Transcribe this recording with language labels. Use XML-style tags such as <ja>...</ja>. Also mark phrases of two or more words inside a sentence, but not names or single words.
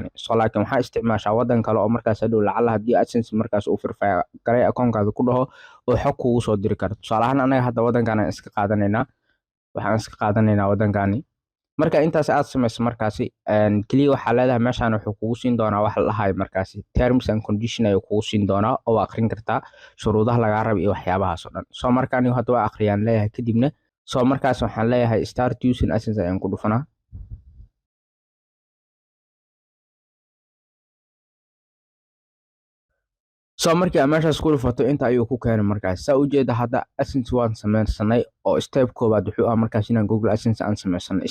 <so>laakiin waxaa isticmaashaa waddan kale oo markaas hadhow lacala haddii AdSense markaas uu verify garay account-kaada ku dhaho oo xog kugu soo diri karto. tusaale ahaan anaga hadda waddankan aan iska qaadanaynaa, waxaan iska qaadanaynaa waddankani. marka intaas aad samayso markaasi kaliya waxaa leedahay meeshaan wuxuu kugu siin doonaa wax la dhahayo markaasi</so> <en>terms and condition</en> <so>ayuu kugu siin doonaa oo akhrin kartaa shuruudaha lagaa rabo iyo waxyaabahaas oo dhan. marka anigu hadda waa akhriyaan leeyahay, kadibna markaas waxaan leeyahay</so> <en>start using AdSense</en> <so>ayaan ku dhufanaa. markii aan meeshaas ku dhufato inta ayuu ku keenay markaas. saa ujeeda hadda AdSense waan samaysanay oo step koowaad wuxuu ah markaas inaan Google AdSense aan samaysanay.</so>